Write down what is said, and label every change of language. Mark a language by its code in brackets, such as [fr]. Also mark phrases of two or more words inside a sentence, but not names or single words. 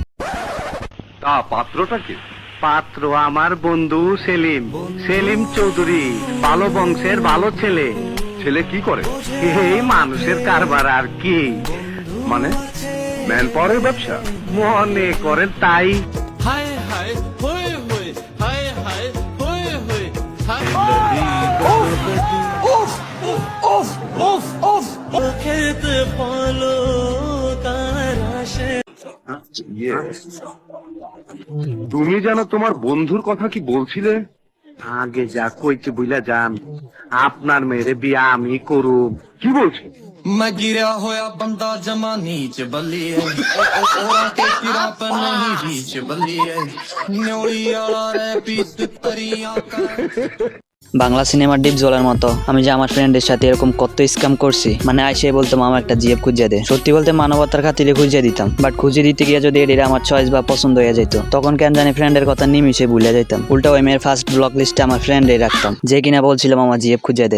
[bn] পাত্রটা কি? পাত্র আমার বন্ধু সেলিম, সেলিম চৌধুরী, ভালো বংশের ভালো ছেলে। ছেলে কি করে? এই মানুষের কারবার আর কি, মানে [en] man power's [bn] ব্যবসা? মনে করেন তাই। हाय हाय होए होए हाय हाय होए होए हाय खेत पालो তুমি জানো তোমার বন্ধুর কথা কি বলছিলে? আগে যা কইতে বুঝলা যান, আপনার মেয়েরে বিয়া আমি করুম। কি বলছো? मैं गिरा होया बंदा जमा नीच बलिए ओरा के किरा पर नहीं बीच बलिए न्योली वाला रे पीस तरिया का। বাংলা সিনেমার ডিপ জলের মতো আমি যে আমার ফ্রেন্ডের সাথে এরকম কত স্ক্যাম করছি। মানে আইসে বলতাম আমার একটা জিএফ খুঁজে দে, সত্যি বলতে মানবতার খাতিরে খুঁজে দিতাম। বাট খুঁজে দিতে গিয়ে যদি এটা আমার চয়েস বা পছন্দ হয়ে যেত, তখন কেন জানি ফ্রেন্ডের কথা নিমিশে ভুলে যেতাম। উল্টা ওই মেয়ের [en] first block list [bn] আমার ফ্রেন্ডই রাখতাম, যে কিনা বলছিলাম আমার জিএফ খুঁজে দে।